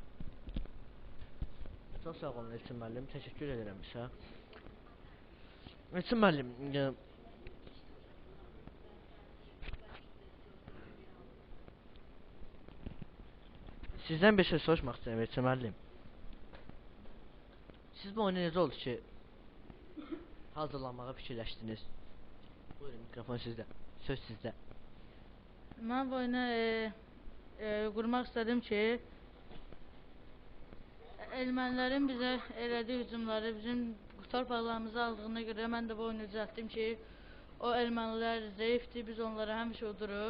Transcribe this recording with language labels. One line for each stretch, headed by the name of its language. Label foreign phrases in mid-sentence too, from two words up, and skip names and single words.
Azerbaijani: Çok sağ olun Elçin müəllim,
Turkish: teşekkür ederim
Azerbaijani: sizə.
Turkish: Elçin müəllim, sizden bir şey sormak istedim Elçin müəllim.
Azerbaijani: Siz bu oyunu necə oldu ki hazırlanmağa fikirləşdiniz? Buyurun, mikrofon sizdə, söz sizdə. Ben bu oyunu qurmaq istedim ki, ermənilərin bizə elədiyi hücumları bizim torpaqlarımızı aldığına görə mən də bu oyunu düzəltdim ki, o ermənilər zəifdir, biz onları həmişə uduruq.